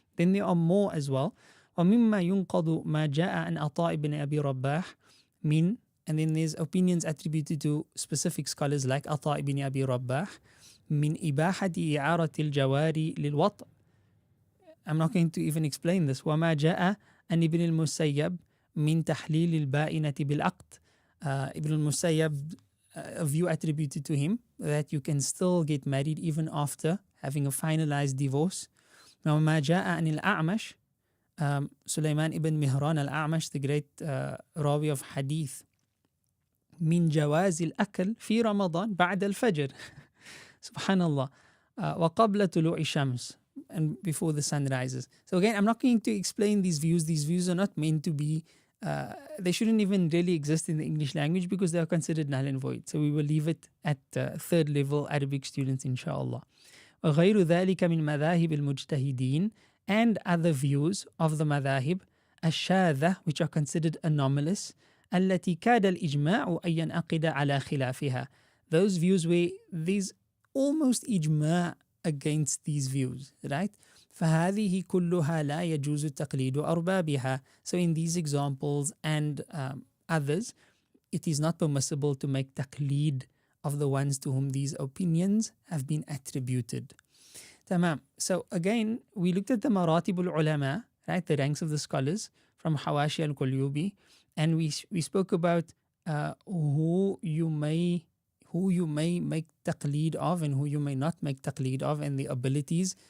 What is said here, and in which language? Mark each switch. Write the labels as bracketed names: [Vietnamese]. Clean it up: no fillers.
[English] Then there are more as well. [Arabic] وَمِمَّا يُنْقَضُ مَا جَاءَ عَنْ عَطَاءِ بْنِ أَبِي رَبَّاحٍ [English] min, and then there's opinions attributed to specific scholars like Ata ibn Abi Rabbah [Arabic] min ibahati i'arati al-jawari lil-wat'. [English] I'm not going to even explain this. [Arabic] وَمَا جَاءَ عن ابن المسيب min تحليل البائنة بالعقد. [English] Ibn al-Musayyab, a view attributed to him that you can still get married even after having a finalized divorce. [Arabic] وَمَا جَاءَ عن الأعمش, Sulaiman ibn Mihran al-A'mash, [English] the great rawi of hadith, [Arabic] min jawaz al-akl fi Ramadan ba'd al-fajr. Subhanallah. وَقَبْلَ طُلُوعِ الشَّمْسِ, [English] and before the sun rises. So again, I'm not going to explain these views. These views are not meant to be, they shouldn't even really exist in the English language because they are considered null and void. So we will leave it at third level Arabic students, inshallah. [Arabic] وغير ذلك من مذاهب المجتهدين, [English] and other views of the [Arabic] madhahib الشاذة, [English] which are considered anomalous, [Arabic] التي كاد الإجماع أن ينعقد على خلافها. [English] Those views where there's almost ijma' against these views, right? [Arabic] فهذه كلها لا يجوز تقليد أربابها. [English] So in these examples and others, it is not permissible to make taqleed of the ones to whom these opinions have been attributed. Tamam. So again, we looked at the maratib al-ulama, right, the ranks of the scholars from Hawashi al-Qulyubi, and we spoke about who you may make taqleed of and who you may not make taqleed of, and the abilities.